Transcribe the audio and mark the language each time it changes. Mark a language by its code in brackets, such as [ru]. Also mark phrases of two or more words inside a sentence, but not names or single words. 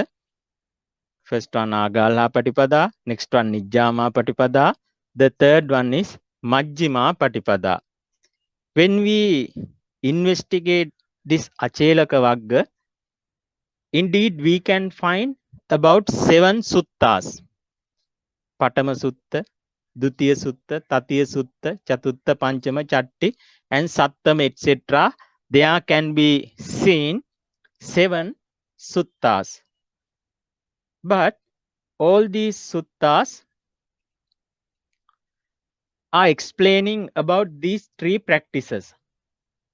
[en] First one [pi] Agalha Patipada, [en] next one [pi] Nijjama Patipada, [en] the third one is [pi] Majjhima Patipada. [en] When we investigate this Achelaka Vagga, indeed we can find about 7 suttas. [pi] Patama Sutta, Dutiya Sutta, Tatiya Sutta, Chatutta Panchama, Chatti, [en] and Sattam, etc. There can be seen 7 suttas. But all these suttas are explaining about these 3 practices.